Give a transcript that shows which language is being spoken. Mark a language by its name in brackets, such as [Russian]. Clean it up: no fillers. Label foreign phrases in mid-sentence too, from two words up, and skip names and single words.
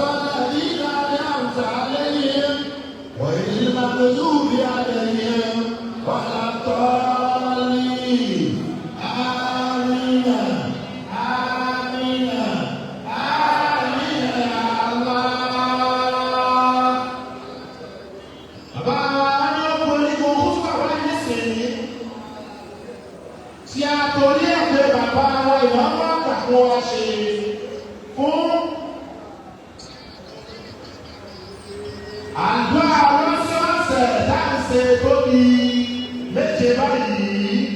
[Arabic] الذين أنعمت عليهم غير المغضوب عليهم ولا الضالين آمين آمين آمين يا الله. [Yoruba] Bàbá wa ní ọkùnrin kò kú sí bàbá yìí sèé tí a torí ẹ̀ pé bàbá wa ìwọ́n wá kàkó wa ṣe fún àdúrà lọ́sọ̀ọ̀sẹ̀ láìsẹ̀ tó di méje báyìí.